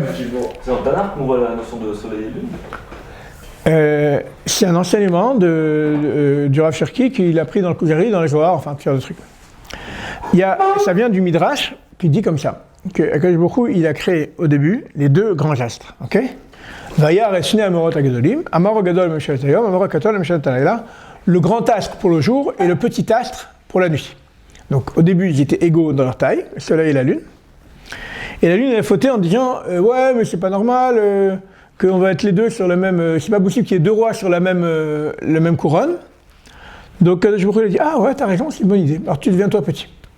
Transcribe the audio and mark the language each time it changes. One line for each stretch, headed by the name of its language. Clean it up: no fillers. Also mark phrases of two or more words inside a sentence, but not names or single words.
French: C'est dans Tanakh qu'on voit la notion de soleil et lune? C'est un enseignement du Rav Cherki qu'il a pris dans le Kuzari, dans les Zohar, enfin, plusieurs de trucs. Ça vient du Midrash qui dit comme ça, que
Hebrew: הקדוש ברוך הוא,
French: il a créé au début les deux grands astres, ok?
Hebrew: ויעש את שני המאורות הגדולים, המאור הגדול ממשלת היום, המאור הקטן ממשלת הלילה,
French: le grand astre pour le jour et le petit astre pour la nuit. Donc au début, ils étaient égaux dans leur taille, le soleil et la lune. Et la lune, elle a fauté en disant ouais, mais c'est pas normal qu'on va être les deux sur le même. C'est pas possible qu'il y ait deux rois sur la même couronne. Donc je me dit ah ouais, t'as raison, c'est une bonne idée. Alors tu deviens toi petit.